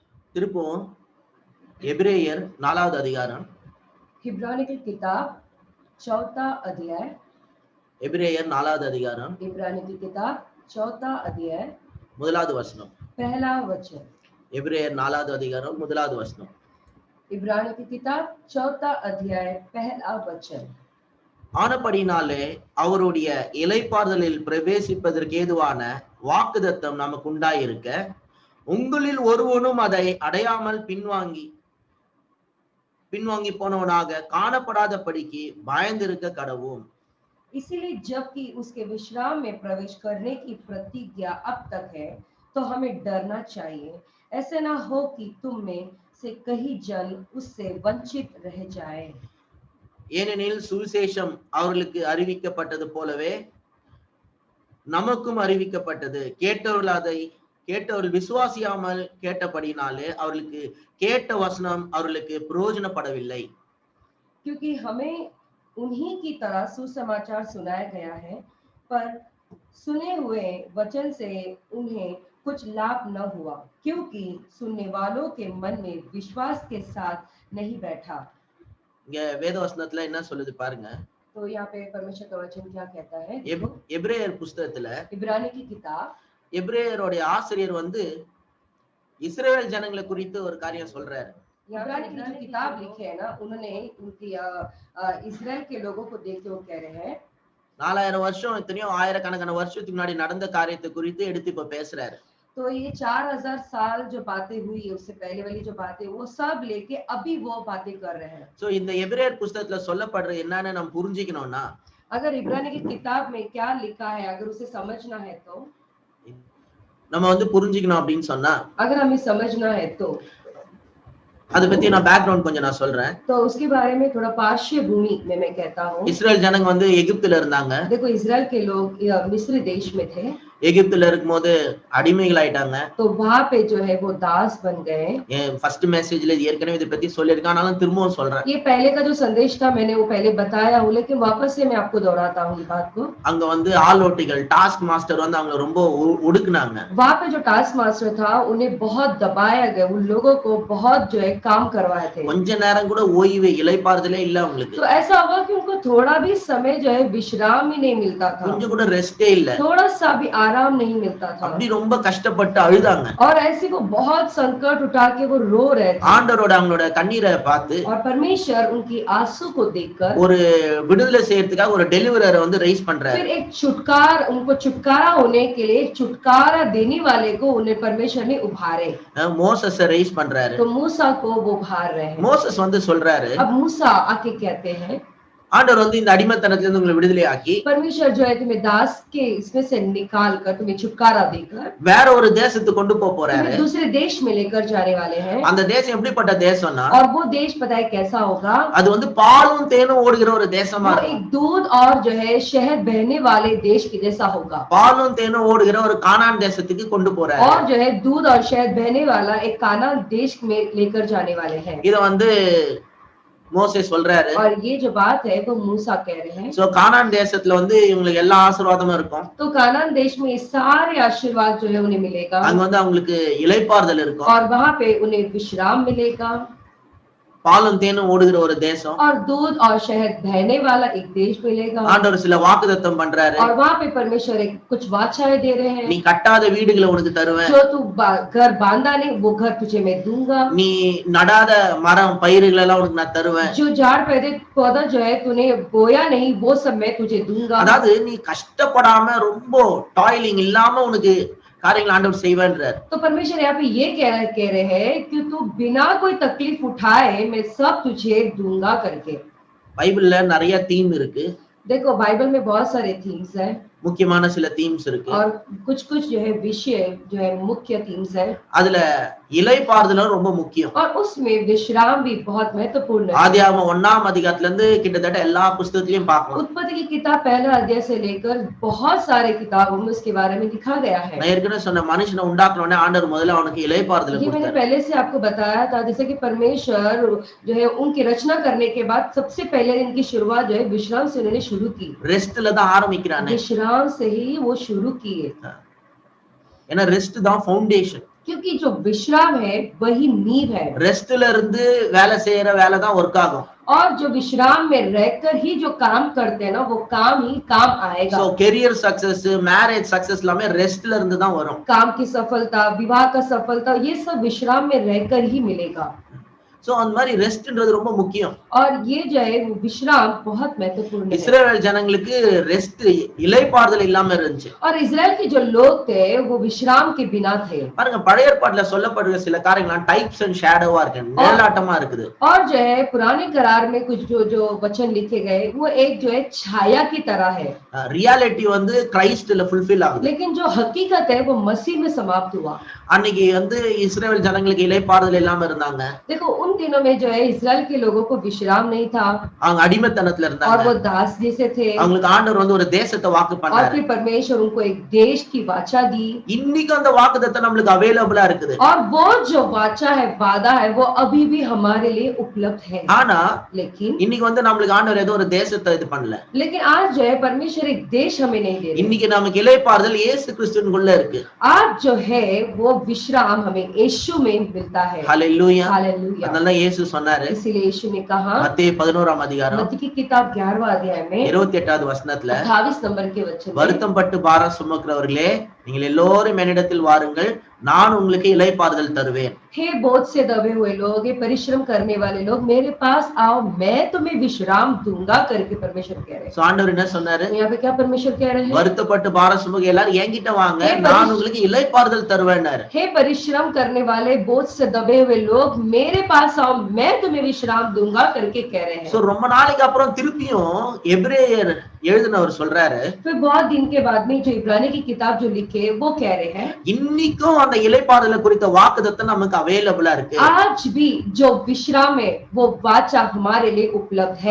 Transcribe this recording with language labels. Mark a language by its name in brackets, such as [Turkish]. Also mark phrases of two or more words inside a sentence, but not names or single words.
[Tamil] திருப்பவும் எபிரேயர் 4வது அதிகாரம். [Hindi] इब्रानी की किताब 4था अध्याय. [Tamil] எபிரேயர் 4வது அதிகாரம். [Hindi] इब्रानी की किताब 4था अध्याय. [Tamil] 1வது வசனம். [Hindi] पहला वचन. [Tamil] எபிரேயர் 4வது அதிகாரம் 1வது வசனம். [Hindi] इब्रानी की किताब 4था अध्याय पहला वचन. [Tamil] ஆனபடினாலே அவருடைய இளைப்பாறுதலில் பிரவேசிப்பதற்கு ஏதுவான வாக்குத்தத்தம் நமக்கு உண்டாயிருக்க, உங்களில் ஒருவனும் அதை அடையாமல் பின்வாங்கி போனவனாக காணப்படாதபடிக்கு பயந்திருக்க கடவும். [Hindi] इसीलिए जबकि उसके विश्राम में प्रवेश करने की प्रतिज्ञा अब तक है, तो हमें डरना चाहिए, ऐसे ना हो कि तुम में से कई जन उससे वंचित रह जाए. [Tamil] ஏனெனில் சுவிசேஷம் அவர்களுக்கு அறிவிக்கப்பட்டது போலவே நமக்கும் அறிவிக்கப்பட்டது. கேட்டவர்கள் விசுவாசியாமல் கேட்டபடினாலே அவர்களுக்கு கேட்ட வசனம் அவர்களுக்கு பிரயோஜனப்படவில்லை. [Hindi] क्योंकि हमें उन्हीं की तरह सुसमाचार सुनाया गया है, पर सुने हुए वचन से उन्हें कुछ लाभ न हुआ, क्योंकि सुनने वालों के मन में विश्वास के साथ नहीं बैठा. [Tamil] இங்க வேத வசனத்துல என்ன சொல்லுது பாருங்க. [Hindi] तो यहाँ पे परमेश्वर का वचन क्या कहता है? [Tamil] எபிரேயர் புஸ்தகத்துல [Hindi] इब्रानी की किताब [Tamil] எபிரேயருடைய ஆசிரியர் இஸ்ரவேல் ஜனங்களை குறித்து ஒரு காரியம் சொல்றாரு. [Hindi] इब्रानी की जो किताब लिखी है ना, उन्होंने उनकी इस्राएल के लोगों को देख के वो कह रहे हैं [Tamil] 4000 வருஷம் எத்தனையோ ஆயிரக்கணக்கான வருஷத்துக்கு முன்னாடி நடந்த காரியத்தை குறித்து எடுத்து இப்ப பேசுறாரு. [Hindi] तो ये 4000 साल जो बातें हुई, उससे पहले वाली जो बातें, वो सब लेके अभी वो बातें कर रहे हैं. [Tamil] சோ இந்த எபிரேயர் புஸ்தகத்துல சொல்லப்படுற என்னன்னு நம்ம புரிஞ்சிக்கணும்னா, [Hindi] अगर इब्रानी की किताब में क्या लिखा है, अगर उसे समझना है तो [Tamil] நம்ம புரிஞ்சிக்கணும் அப்படின்னு சொன்னா, [Hindi] अगर हमें समझना है तो [Tamil] அத பத்தி நான் பேக்ரவுண்ட் கொஞ்சம் நான் சொல்றேன். [Hindi] तो उसके बारे में थोड़ा पार्श्वभूमि में मैं कहता हूँ. [Tamil] இஸ்ரேல் ஜனங்க எகிப்துல இருந்தாங்க. [Hindi] देखो, इस्राएल के लोग मिस्र देश में थे. [Tamil] எகிப்துல இருக்கும்போது அடிமைகள் ஆயிட்டாங்க. [Hindi] तो वहां पे जो है वो दास बन गए. [English] first message [Tamil] ஏற்கனவே இத பத்தி சொல்லிருக்கேன், ஆனாலும் திரும்பவும் சொல்றேன். [Hindi] ये पहले का जो संदेश था मैंने वो पहले बताया हूं, लेकिन वापस से मैं आपको दोहराता हूं इस बात को. [Tamil] அங்க ஆலோட்டிகள் [English] task master [Tamil] அவங்க ரொம்ப ஒடுக்குனாங்க. [Hindi] वहां पे जो [English] task master [Hindi] था उन्हें बहुत दबाया गया, उन लोगों को बहुत जो है काम करवाए थे. [Tamil] கொஞ்ச நேரம் கூட ஓய்வு இளைப்பாறுதலே இல்ல அவங்களுக்கு. [Hindi] तो ऐसा हुआ कि उनको थोड़ा भी समय जो है विश्राम ही नहीं मिलता था. [Tamil] கொஞ்சம் கூட ரெஸ்டே இல்ல. [Hindi] थोड़ा सा भी आराम नहीं मिलता था. [Tamil] அப்படி ரொம்ப கஷ்டப்பட்டு அழுதாங்க. [Hindi] और ऐसे वो बहुत संकट उठा के वो रो रहे थे. [Tamil] ஆண்டவரோட அவங்களோட கண்ணீரை பார்த்து, [Hindi] और परमेश्वर उनकी आंसू को देखकर [Tamil] ஒரு விடுதலை செய்யறதுக்காக ஒரு [English] deliverer raise [Tamil] பண்றாரு. [Hindi] फिर एक उनको छुटकारा होने के लिए छुटकारा देने वाले को उन्हें परमेश्वर ने उभारे. [Tamil] மோசஸை ரைஸ் பண்றாரு. [Hindi] तो मूसा को वो उभार रहे हैं. [Tamil] மோசஸ் சொல்றாரு, [Hindi] अब मूसा आके कहते हैं, [Tamil] ஆண்டவர் இந்த அடிமைத்தனத்துல இருந்து உங்களை விடுதலை ஆக்கி, [Hindi] परमेश्वर जो है तुम्हें दास के इसमें से निकाल कर तुम्हें छुटकारा देकर [Tamil] வேற ஒரு தேசத்துக்கு கொண்டு போறாரு. [Hindi] दूसरे देश में लेकर जाने वाले हैं. [Tamil] அந்த தேசம் எப்படிப்பட்ட தேசம்னா, [Hindi] और वो देश पता है कैसा होगा? [Tamil] அது பாலும் தேனும் ஓடுகிற ஒரு தேசமா இருக்கும். [Hindi] एक दूध और जो है शहद बहने वाले देश के जैसा होगा. [Tamil] பாலும் தேனும் ஓடுகிற ஒரு கானான் தேசத்துக்கு கொண்டு போறாரு. [Hindi] और जो है दूध और शहद बहने वाला एक कानान देश में लेकर जाने वाले हैं. [Tamil] இத மோசே சொல்றாரு. [Hindi] और ये जो बात है वो मूसा कह रहे हैं. [Tamil] சோ கானான் தேசத்துல இவங்களுக்கு எல்லா ஆசீர்வாதமும் இருக்கும். [Hindi] तो कानान देश में सारे आशीर्वाद जो है उन्हें मिलेगा. [Tamil] அங்க அவங்களுக்கு இளைப்பாறுதல் இருக்கும். [Hindi] और वहां पे उन्हें विश्राम मिलेगा. [Tamil] பாலும் தேனும் ஓடுகிற ஒரு தேசம். [Hindi] और दूध और शहद बहने वाला एक देश मिलेगा. [Tamil] ஆண்டவர் சில வாக்குத்தத்தம் பண்றாரு. [Hindi] और वहां पे परमेश्वर एक कुछ वाचाएं दे रहे हैं. [Tamil] நீ கட்டாத வீடுகளை உனக்கு தருவேன். [Hindi] जो तू घर बांधा नहीं वो घर तुझे मैं दूंगा. [Tamil] நீ நடாத மரம் பயிர்கள் எல்லாம் உனக்கு நான் தருவேன். [Hindi] जो झाड़ पौधा जो है तूने बोया नहीं वो सब मैं तुझे दूंगा. [Tamil] அதாவது நீ கஷ்டப்படாம ரொம்ப டாயிலிங் இல்லாம உனக்கு காரியங்கள் ஆண்டவர் செய்வான்றார். [Hindi] तो परमेश्वर यहाँ पे ये कह रहे हैं कि तू बिना कोई तकलीफ उठाए मैं सब तुझे दूंगा करके. [Tamil] பைபிள்ல நிறைய தீம் இருக்கு. [Hindi] देखो बाइबल में बहुत सारे थीम्स हैं. [Tamil] முக்கியமான சில தீம்ஸ் இருக்கு. [Hindi] और कुछ जो है विषय जो है मुख्य थीम्स है. [Tamil] அதுல இளைப்பாறுதல் ரொம்ப முக்கியம். [Hindi] और उसमें विश्राम भी बहुत महत्वपूर्ण है. [Tamil] ஆதியாகமம் 1ஆம் அதிகாரத்துல இருந்து கிட்டத்தட்ட எல்லா புத்தகத்திலயும் பார்க்கலாம். [Hindi] उत्पत्ति की किताब पहला अध्याय से लेकर बहुत सारे किताबों में उसके बारे में लिखा गया है. [Tamil] நான் ஏற்கனவே சொன்ன மனுஷனை உண்டாக்குனோனே ஆண்டவர் முதல்ல அவனுக்கு இளைப்பாறுதல் [Hindi] ये मैंने [Tamil] கொடுத்தார். [Hindi] पहले से आपको बताया था, जैसे कि परमेश्वर जो है उनकी रचना करने के बाद सबसे पहले इनकी शुरुआत जो है विश्राम से उन्होंने शुरू की. [Tamil] ரெஸ்ட்ல தான் ஆரம்பிக்கிறானே. [Hindi] विश्राम से ही वो शुरू किए. [Tamil] ஏன்னா ரெஸ்ட் தான் ஃபவுண்டேஷன். [Hindi] क्योंकि जो विश्राम है वही नींव है [Tamil] ரெஸ்ட்ல இருந்து வேலை செய்யற வேலை தான் ஒர்க் ஆகும். [Hindi] और जो विश्राम में रहकर ही जो काम करते हैं ना वो काम ही काम आएगा. [Tamil] சோ [English] career success, marriage success [Tamil] எல்லாமே ரெஸ்ட்ல இருந்து தான் வரும். [Hindi] काम की सफलता, विवाह का सफलता, ये सब विश्राम में रहकर ही मिलेगा. [Tamil] சோ அந்த மாதிரி ரெஸ்ட்ன்றது ரொம்ப முக்கியம். [Hindi] और ये जो है वो विश्राम बहुत महत्वपूर्ण है. [Tamil] இஸ்ரவேல் ஜனங்களுக்கு ரெஸ்ட் இளைப்பாறுதல் இல்லாம இருந்துச்சு. [Hindi] और इजराइल के जो लोग थे वो विश्राम के बिना थे. [Tamil] பாருங்க பழைய ஏற்பாட்டுல சொல்லப்படுற சில காரியங்கள் [English] types and shadow [Tamil] இருக்கு, நிழலாட்டமா இருக்குது. [Hindi] और जो है पुराने करार में कुछ जो वचन लिखे गए वो एक जो है छाया की तरह है. [Tamil] ரியாலிட்டி வந்து கிறிஸ்துல ஃபுல்ஃபில் ஆகுது. [Hindi] लेकिन जो हकीकत है वो मसीह में समाप्त हुआ. [Tamil] அன்னைக்கு வந்து இஸ்ரவேல் ஜனங்களுக்கு இளைப்பாறுதல் இல்லாம இருந்தாங்க. [Hindi] देखो उन दिनों में जो है इजराइल के लोगों को विश्राम नहीं था. [Tamil] அவங்க அடிமைத்தனத்துல [Hindi] और [Tamil] இருந்தாங்க. [Hindi] वो दास जैसे थे. [Tamil] அவங்களுக்கு ஆண்டவர் வந்து ஒரு தேசத்தை வாக்கு [Hindi] और [Tamil] பண்ணாரு. [Hindi] फिर परमेश्वर उनको एक देश की वाचा दी. [Tamil] இன்னைக்கு அந்த வாக்குத்தத்தம் நம்மளுக்கு அவேலபிளா இருக்குது. [Hindi] और वो जो वाचा है, वादा है, वो अभी भी हमारे लिए उपलब्ध है. [Tamil] ஆனா [Hindi] लेकिन [Tamil] இன்னைக்கு வந்து நம்மளுக்கு ஆண்டவர் ஏதோ ஒரு தேசத்தை இது பண்ணல. [Hindi] लेकिन आज जो है परमेश्वर एक देश हमें नहीं दे रहे. [Tamil] இன்னைக்கு நமக்கு இளைப்பாறுதல் இயேசு கிறிஸ்துவுக்குள்ள இருக்கு. [Hindi] आज जो है वो विश्राम हमें यीशु में मिलता है. [Tamil] ஹalleluya. [Hindi] हालेलुया. [Tamil] அதனால இயேசு சொன்னாரு [Hindi] इसीलिए यीशु ने कहा [Tamil] மத்தேயு 11ஆம் அதிகாரம் [Hindi] मत्ती की किताब 11वां अध्याय में [Tamil] 28வது வசனத்துல [Hindi] 28 नंबर के वचन में [Tamil] வருத்தம் பட்டு பாரம் சுமக்கிறவர்களே நீங்கள் எல்லோரும் என்னிடத்தில் வாருங்கள், நான் உங்களுக்கு இளைப்பாறுதல் தருவேன். [Hindi] हे बोझ से दबे हुए लोग, ये परिश्रम करने वाले लोग, मेरे पास आओ, मैं तुम्हें विश्राम दूंगा करके परमेश्वर कह रहे हैं. [Tamil] சோ ஆண்டவர் என்ன சொன்னாரு? [Hindi] यहाँ पे क्या परमेश्वर कह रहे हैं? [Tamil] வருத்தப்பட்டு பாரம் சுமக்க எல்லாரும் என்கிட்ட வாங்க, [Hindi] हे [Tamil] நான் உங்களுக்கு இளைப்பாறுதல் தருவேன்னாரு. [Hindi] हे परिश्रम करने वाले, बोझ से दबे हुए लोग, मेरे पास आओ, मैं तुम्हें विश्राम दूंगा करके कह रहे हैं. [Tamil] சோ ரொம்ப நாளைக்கு அப்புறம் திருப்பியும் எபிரேயர் எழுதினவர் சொல்றாரு, [Hindi] फिर बहुत दिन के बाद में जो इब्रानी की किताब जो लिखे वो कह रहे हैं [Tamil] இன்னைக்கும் அந்த இளைப்பாறுதலை குறித்த வாக்குத்தத்தம் நமக்கு அவேலபிளா இருக்கு. [Hindi] आज भी जो विश्राम है वो वाचा हमारे लिए उपलब्ध है.